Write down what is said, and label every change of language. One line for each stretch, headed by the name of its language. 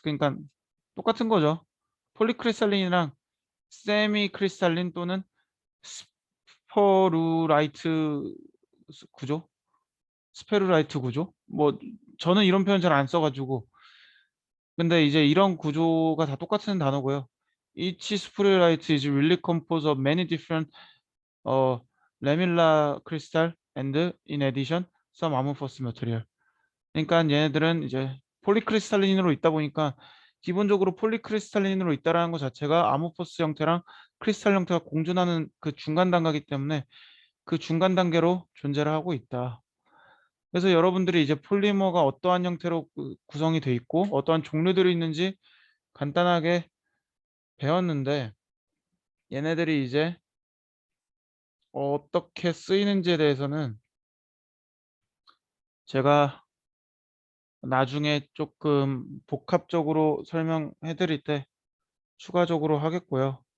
Korean: 그러니까 똑같은 거죠. 폴리크리스탈린이랑 세미크리스탈린 또는 스퍼루라이트 구조, 스페루라이트 구조. 뭐 저는 이런 표현 잘 안 써가지고, 근데 이제 이런 구조가 다 똑같은 단어고요.
English: Each spheroid is really composed of many different lamellar crystal and in addition some amorphous material.
Korean: 그러니까 얘네들은 이제 폴리크리스탈린으로 있다 보니까 기본적으로 폴리크리스탈린으로 있다라는 것 자체가 아모포스 형태랑 크리스탈 형태가 공존하는 그 중간 단계이기 때문에 그 중간 단계로 존재를 하고 있다. 그래서 여러분들이 이제 폴리머가 어떠한 형태로 구성이 돼 있고 어떠한 종류들이 있는지 간단하게 배웠는데, 얘네들이 이제 어떻게 쓰이는지에 대해서는 제가 나중에 조금 복합적으로 설명해 드릴 때 추가적으로 하겠고요.